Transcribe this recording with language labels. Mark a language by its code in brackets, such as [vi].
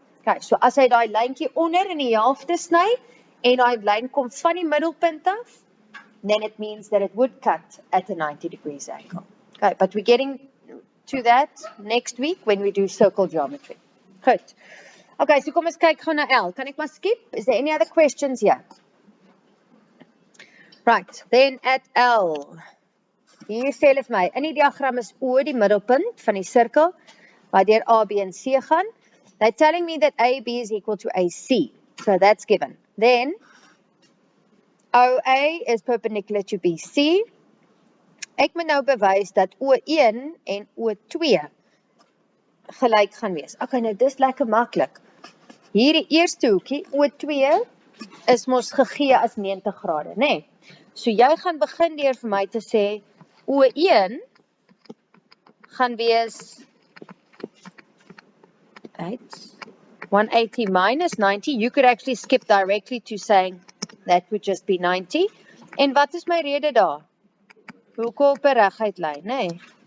[af] Okay, so as hy daai lyntjie onder in die helfte sny en daai lyn kom van die middelpunt af, [en] then it means that it would cut at a 90 degrees angle. Okay, but we're getting to that next week when we do circle geometry. Good. [af] Okay, so kom ons kyk gou na L. Kan ek maar skip? [en] Is there any other questions here? Right, then at L. [af] Hier sê hulle vir my, in die diagram is O die middelpunt van die sirkel, waar deur A, B en C gaan. [en] They're telling me that AB is equal to AC. So that's given. Then, OA is perpendicular to BC. [af] Ek moet nou bewys dat O1 en O2 gelyk gaan wees. Okay, nou dis lekker maklik. Hierdie eerste hoekie, O2, is mos gegee as 90 grade, né? So jy gaan begin deur vir my te sê, O1 gaan wees 180 minus 90. [en] You could actually skip directly to saying that would just be 90. [af] En wat is my rede daar? Hoekom op 'n reguit lyn, né?